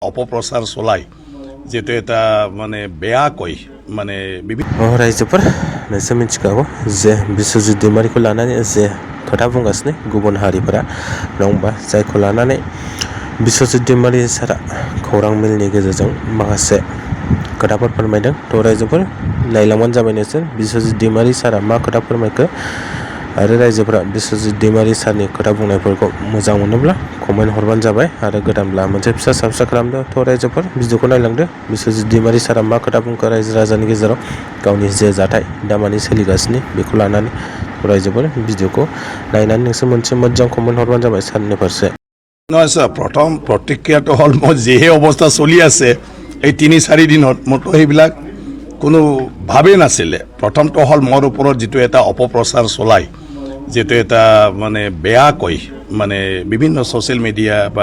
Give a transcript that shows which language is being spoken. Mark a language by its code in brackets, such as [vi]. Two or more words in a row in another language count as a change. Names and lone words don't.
[as] অপপ্রচার চলাই যেটা এটা মানে বেয়াকৈ মানে [brx] रायजोफोर नोंसोर मिथिखागौ जे बिश्वजित दैमारिखौ लानानै जे खोथा बुंगासिनो गुबुन हारिफोरा नङा होमबा जायखौ लानानै बिश्वजित दैमारि सारा खौरां मेलनि गेजेरजों माखासे खोथाफोर फोरमायदों थ' रायजोफोर नायलांबानो जाबाय नोंसोर बिश्वजित दैमारि सारा मा खोथा फोरमायखो आरो रायजोफोरा बिश्वजित दैमारि सारनि खोथा बुंनायफोरखौ मोजां मोनोब्ला कमेन्ट हरबानो जाबाय आरो गोदानब्ला मोनसे फिसा साबस्क्राइब खालामदो थ' रायजोफोर भिडिअखौ नायलांदो बिश्वजित दैमारि सारा मा खोथा बुंखो रायजो राजानि गेजेराव गावनि जे जाथाय दामानि सोलिगासिनो बेखौ लानानै रायजोफोर भिडिअखौ नायनानै नोंसोर मोनसे मोजां कमेन्ट हरबानो जाबाय सारनि फारसे [as] নহয় স্যার প্রথম প্রতিক্রিয়াটো হল মই যিহে অৱস্থা চলি আছে এই ৩-৪ দিনত মতো সেইবিলাক কোনো ভাবে নাছিলে প্ৰথমটো হল মোৰ ওপৰত যেটো এটা অপপ্ৰচাৰ চলাই যেটো এটা মানে বেয়াকৈ মানে বিভিন্ন সোশ্যাল মিডিয়া বা